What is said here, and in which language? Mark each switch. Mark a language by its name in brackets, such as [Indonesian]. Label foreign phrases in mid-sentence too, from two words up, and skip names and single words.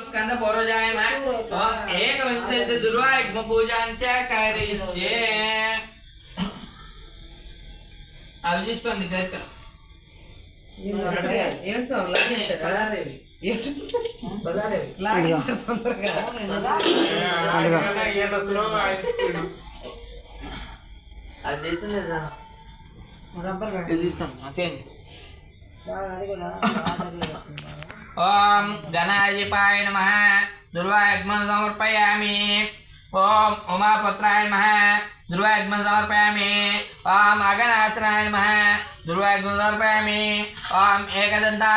[Sanskrit] स्कंद पूर्वजायमाय ओम एकविंशति दुर्वायुग्म पूजांच करिष्ये [Telugu] అవి తీసుకోండి దగ్గర ఏం అది [Sanskrit] తీసుకోండి ओम गणाधिपाय नमः दुर्वायुग्मं समर्पयामि ओम उमापुत्राय नमः दुर्वायुग्मं समर्पयामि ओम अगनाथनाय नमः दुर्वायुग्मं समर्पयामि ओम एकदन्ताय